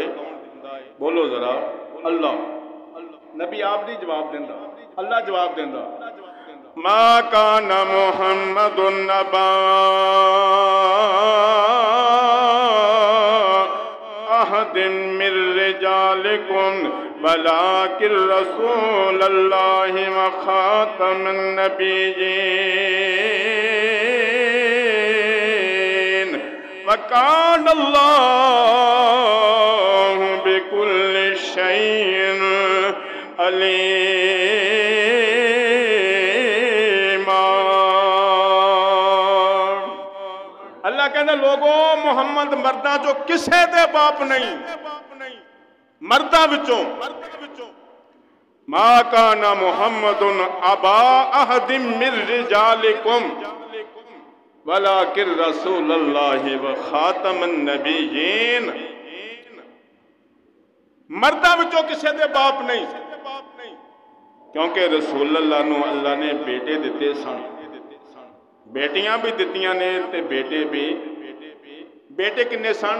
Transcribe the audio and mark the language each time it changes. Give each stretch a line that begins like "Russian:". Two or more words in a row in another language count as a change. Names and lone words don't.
Punjabi: بولو ذرا، اللہ. نبی آپ نہیں جواب دیندا، اللہ جواب دیندا.
Arabic: ما كان محمد نبا أحد من رجالكم ولكن رسول الله وخاتم النبيين وكان الله بكل شيء عليما.
Punjabi: اللہ کہنا، لوگو محمد مرداں چوں کسے دے باپ نہیں، مرداں وچوں.
Arabic: ما كان محمد أبا أحد من رجالكم ولكن رسول الله وخاتم النبيين.
Punjabi: مرداں وچوں کسے دے باپ نہیں، کیونکہ رسول اللہ نوں اللہ نے بیٹے دتے سن، بیٹیاں بھی دتیاں نے تے بیٹے بھی. بیٹے کنے سن?